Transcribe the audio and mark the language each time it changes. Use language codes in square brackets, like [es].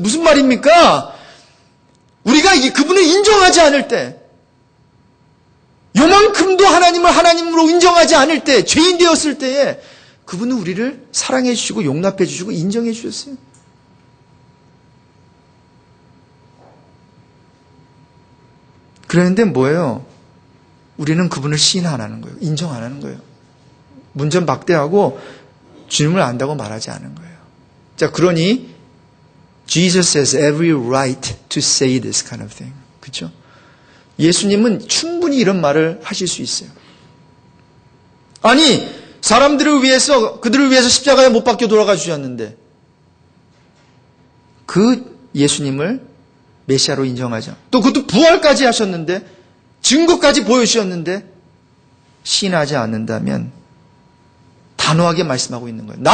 [ko] 무슨 말입니까? 우리가 그분을 인정하지 않을 때, 요만큼도 하나님을 하나님으로 인정하지 않을 때, 죄인 되었을 때에 그분은 우리를 사랑해 주시고 용납해 주시고 인정해 주셨어요. 그런데 뭐예요? 우리는 그분을 시인 안 하는 거예요. 인정 안 하는 거예요. 문전박대하고 주님을 안다고 말하지 않은 거예요. 자, 그러니 [en] Jesus has every right to say this kind of thing. [ko] 그렇죠? 예수님은 충분히 이런 말을 하실 수 있어요. 아니, 사람들을 위해서, 그들을 위해서 십자가에 못 박혀 돌아가 주셨는데 그 예수님을 메시아로 인정하자. 또 그것도 부활까지 하셨는데, 증거까지 보여주셨는데 시인하지 않는다면 단호하게 말씀하고 있는 거예요.